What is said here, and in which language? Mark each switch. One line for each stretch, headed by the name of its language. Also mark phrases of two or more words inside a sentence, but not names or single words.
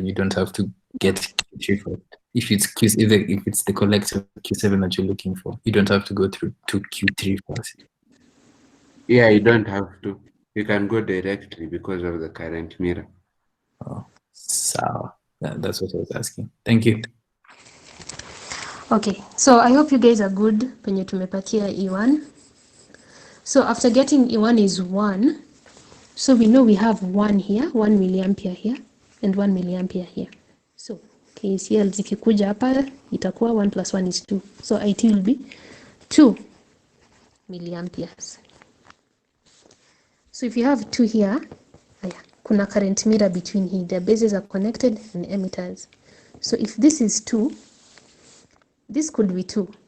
English: You don't have to get Q3 first. If it's the collector Q7 that you're looking for, you don't have to go through to Q3 first. Yeah, you don't have to. You can go directly because of the current mirror. Oh, so that's what I was asking. Thank you. Okay, so I hope you guys are good
Swahili: penye tumepatia
English: E1. So after getting E1 is 1, so we know we have 1 here, 1 milliampere here, and 1 milliampere here.
Swahili: So KCL zikikuja hapa itakuwa
English: 1 plus 1 is 2. So IT will be 2 milliamperes. So if you have 2 here, kuna current mirror between here. The bases are connected and emitters. So if this is 2, this could be 2.